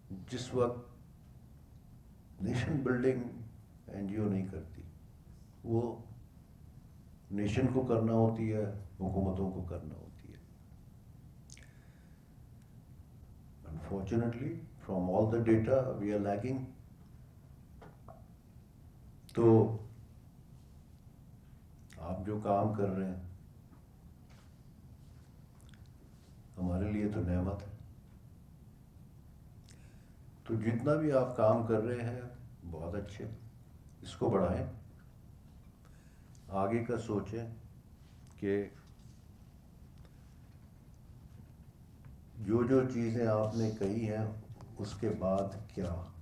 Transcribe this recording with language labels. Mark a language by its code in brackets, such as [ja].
[ur] جس وقت nation building NGO نہیں کرتی، وہ نیشن کو کرنا ہوتی ہے، حکومتوں کو کرنا ہوتی ہے. [en] Unfortunately, from all the data we are lagging. [ur] تو آپ جو کام کر رہے ہیں ہمارے لیے تو نعمت ہے. تو جتنا بھی آپ کام کر رہے ہیں بہت اچھے، اس کو بڑھائیں، آگے کا سوچیں کہ جو جو چیزیں آپ نے کہی ہیں اس کے بعد کیا.